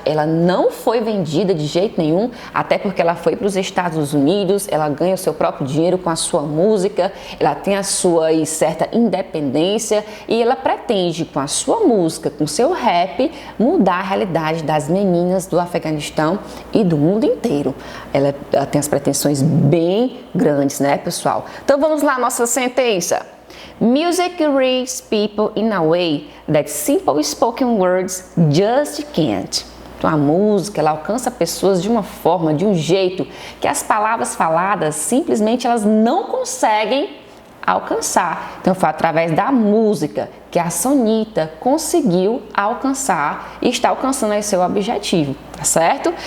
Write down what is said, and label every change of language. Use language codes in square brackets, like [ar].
[pt] Ela não foi vendida de jeito nenhum, até porque ela foi para os Estados Unidos, ela ganha o seu próprio dinheiro com a sua música, ela tem a sua certa independência e ela pretende, com a sua música, com o seu rap, mudar a realidade das meninas do Afeganistão e do mundo inteiro. Ela tem as pretensões bem grandes, né, pessoal? Então vamos lá, nossa sentença. [en] Music reaches people in a way that simple spoken words just can't. [pt] Então a música, ela alcança pessoas de uma forma, de um jeito que as palavras faladas simplesmente elas não conseguem alcançar. Então foi através da música que a Sonita conseguiu alcançar e está alcançando aí seu objetivo, tá certo?